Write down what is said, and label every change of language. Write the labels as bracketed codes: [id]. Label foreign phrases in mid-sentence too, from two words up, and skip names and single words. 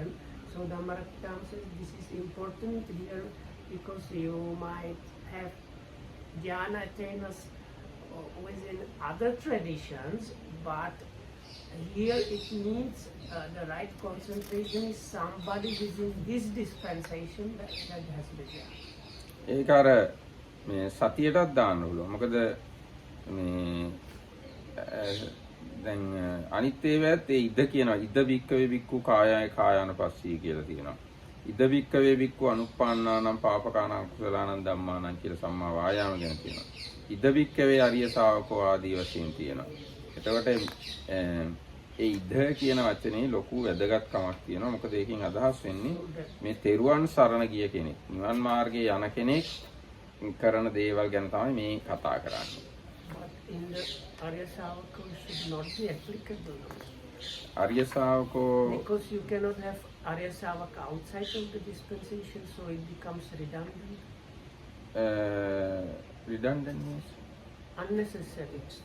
[en] So the Maraktam says this is important here because you might have jhana attainers within other traditions, but here it means the right concentration is somebody within this dispensation that has the jhana. [si] ඒක අර මේ සතියටත් දාන්න පුළුවන්. මොකද මේ දැන් අනිත් ඒවාත් ඒ ඉද කියනවා. [pi] ඉද වික්කවේ වික්කු කායය කායානුපස්සී [si] කියලා තියෙනවා. [pi] ඉද වික්කවේ වික්කු අනුප්පන්නානම් පාපකානම් කුසලානම් ධම්මානම් [si] කියලා සම්මා වායාම ගැන තියෙනවා. [pi] ඉද වික්කවේ අරිය ශාවකෝ [si] ආදී වශයෙන් තියෙනවා. එතකොට ඒ ඉද කියන වචනේ ලොකු වැදගත්කමක් තියෙනවා. මොකද ඒකෙන් අදහස් වෙන්නේ මේ තෙරුවන් සරණ ගිය කෙනෙක්. නිවන් මාර්ගයේ යන කෙනෙක් කරන දේවල් ගැන තමයි මේ කතා කරන්නේ. [en] In the Arya Savaka should not be applicable. Arya Savaka because you cannot have Arya Savaka outside of the dispensation, so it becomes redundant. Redundant means unnecessary.